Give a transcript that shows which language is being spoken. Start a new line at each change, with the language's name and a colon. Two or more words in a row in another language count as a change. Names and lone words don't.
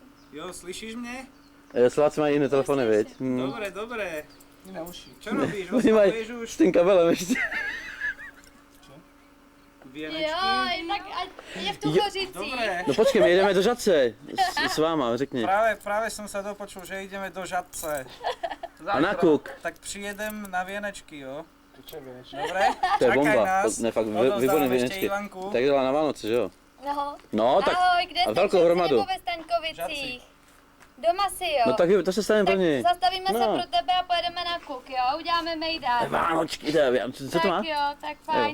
Czech: Jo, slyšíš mě? Slováci mají jiné telefony, viď?
Slovak: Dobré, dobré.
Czech: Na uši.
Slovak: Čo robíš?
Czech: Oni mají Oslavuješ už s tím kabelem ještě. věnečky? Jo, tak ať je v tu Jo, Chořicích.
Slovak: Dobré.
Czech: No počkej, my jedeme do Žadce. S váma, řekni.
Slovak: Práve som sa dopočul, že ideme do Žadce.
Czech: A na kuk. Tak přijedem na věnečky, jo?
Slovak: To čo vieš? Dobre?
Czech: To je
Slovak: Čakaj
Czech: bomba.
Slovak: nás.
Czech: Ne, fakt
Slovak: Odovzdám
Czech: výborný ještě věnečky.
Slovak: Ivanku.
Czech: Tak dělá na Vánoce, že jo? No. No, tak Ahoj, kde a jste? velkou v Žadci hromadu. nebo ve Staňkovicích? Doma si jo. No tak to se stane pro ní. Tak zastavíme se No. pro tebe a pojedeme na kuk, jo? Uděláme mejdán. Vánočky, co to má? Tak jo, tak fajn,